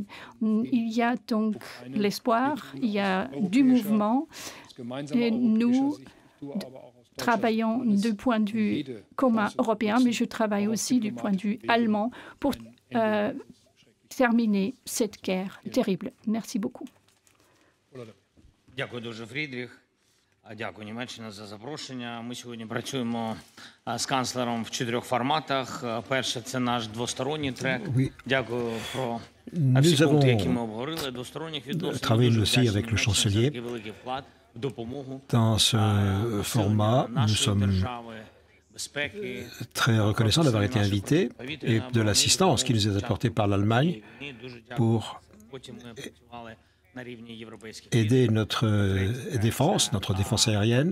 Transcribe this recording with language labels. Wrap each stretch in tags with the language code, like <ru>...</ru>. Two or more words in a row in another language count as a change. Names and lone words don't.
<fr>Il y a donc l'espoir, il y a du mouvement et nous travaillons du point de vue commun européen, mais je travaille aussi du point de vue allemand pour terminer cette guerre terrible. Merci beaucoup.</fr> <uk>Дякую дуже, Фрідріх. Дякую, Німеччина, за запрошення. Ми сьогодні працюємо з канцлером в 4 форматах. Перше – це наш двосторонній трек. Дякую про всі пункти, які ми обговорили. Двосторонніх відносин.</uk> <fr>Travaillé aussi avec le chancelier. Dans ce format, nous sommes très reconnaissants d'avoir été invités et de l'assistance qui nous est apportée par l'Allemagne pour aider notre défense aérienne.</fr>